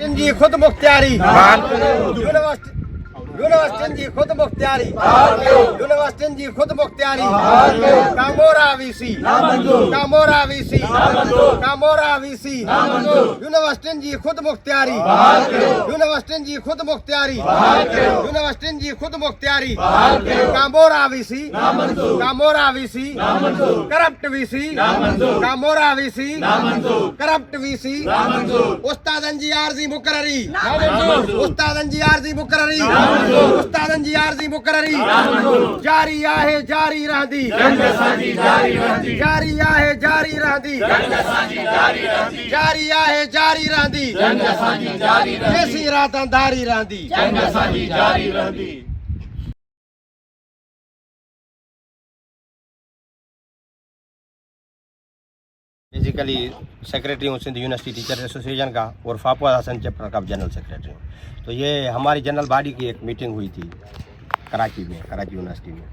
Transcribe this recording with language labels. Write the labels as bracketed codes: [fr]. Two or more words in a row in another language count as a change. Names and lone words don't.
[sd] यूनिवर्सिटी जी खुद मुख्तियारी, यूनिवर्सिटी जी खुद मुख्तियारी, यूनिवर्सिटी जी खुद मुख्तियारी, कामोरा वीसी, कामोरा वीसी, कामोरा वीसी, यूनिवर्सिटी जी खुद मुख्तियारी, यूनिवर्सिटी जी खुद मुख्तियारी, यूनिवर्सिटी जी खुद मुख्तियारी, कामोरा वीसी, कामोरा वीसी, करप्ट वीसी, कामोरा वीसी, करप्ट वीसी, उस्तादन जी आरजी मुकर्ररी, उस्तादन जी आरजी मुकर्ररी, उस्तादन जी आरजी मुकर्ररी, जारी आहे जारी रहंदी, जारी आहे जारी रहंदी, जारी आहे जारी रहंदी, जेसी रातां धारी रहंदी। [ur] بیسکلی سیکرٹری ہوں سندھ یونیورسٹی ٹیچر ایسوسی ایشن کا اور فاپوا حسن چیپٹر کا [en] general secretary [ur] ہوں. تو یہ ہماری [en] general body [ur] کی ایک میٹنگ ہوئی تھی کراچی میں، کراچی یونیورسٹی میں.